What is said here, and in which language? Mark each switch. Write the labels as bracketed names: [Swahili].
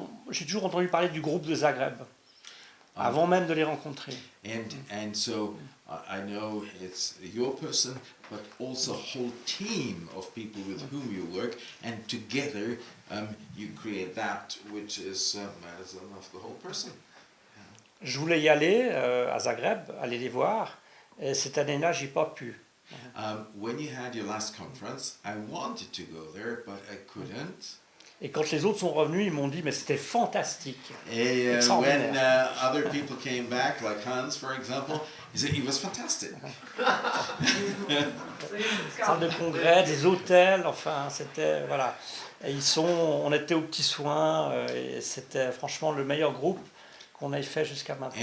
[French] J'ai toujours entendu parler du groupe de Zagreb, avant même de les rencontrer. [English] And so I know it's your person, but also a whole team of people with whom you work, and together you create that which is medicine of the whole person. [French] Je voulais y aller à Zagreb, aller les voir, et cette année-là, j'ai pas pu. [English] When you had your last conference, I wanted to go there, but I couldn't. [French] Et quand les autres sont revenus, ils m'ont dit, mais c'était fantastique. [English] And when [French] Extraordinaire. [English] other people came back, like Hans, for example, he said it was fantastic. [French] Salle de congrès, des hôtels, enfin, c'était, voilà. Et on était aux petits soins, et c'était franchement le meilleur groupe qu'on ait fait jusqu'à maintenant.